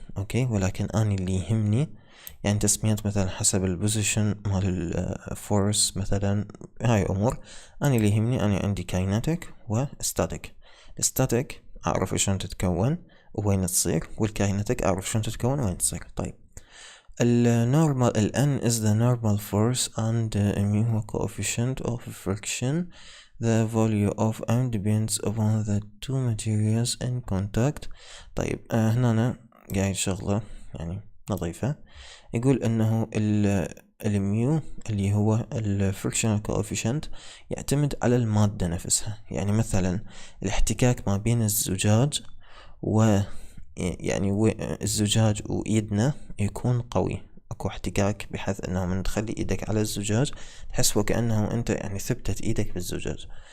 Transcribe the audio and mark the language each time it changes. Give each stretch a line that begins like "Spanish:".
Arabic: اوكي، ولكن انا اللي يهمني يعني تسميات مثلا حسب البوزيشن مال الفورس مثلا. هاي امور انا اللي يهمني. انا عندي كاينتيك وستاتيك. الستاتيك اعرف شلون تتكون وين تصير، والكاينتيك اعرف شلون تتكون وين تصير. طيب النورمال
English: N is the normal force and the mu coefficient of friction. The value of M depends upon the two materials in contact.
Arabic: طيب هنا قاعد شغلة يعني نظيفة. يقول انه الميو اللي هو الفريكشنال كوفيشنت يعتمد على المادة نفسها. يعني مثلا الاحتكاك ما بين الزجاج يعني الزجاج وإيدنا يكون قوي، اكو احتكاك بحيث انه من تخلي ايدك على الزجاج تحس وكأنه انت يعني ثبتت ايدك بالزجاج.